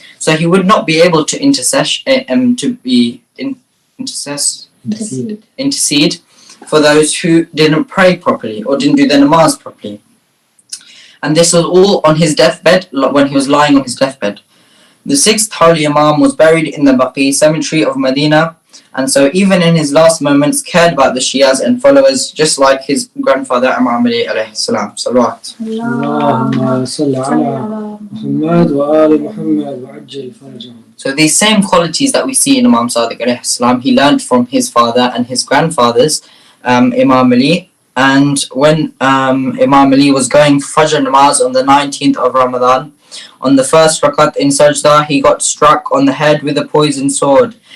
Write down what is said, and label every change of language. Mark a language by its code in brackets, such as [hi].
[en] So he would not be able to intercede for those who didn't pray properly or didn't do their namaz properly. And this was all on his deathbed, when he was lying on his deathbed. The sixth Holy Imam was buried in the Baqi cemetery of Medina, and so even in his last moments cared about the Shias and followers, just like his grandfather Imam Ali alayhi salam. Salawat. [ar] اللهم صل على محمد وآل محمد وعجل فرجهم. [en] So these same qualities that we see in Imam Sadiq alayhi salam, he learned from his father and his grandfathers, Imam Ali. And when Imam Ali was going for Fajr namaz on the 19th of Ramadan, on the first rakat in Sajda, he got struck on the head with a poisoned sword.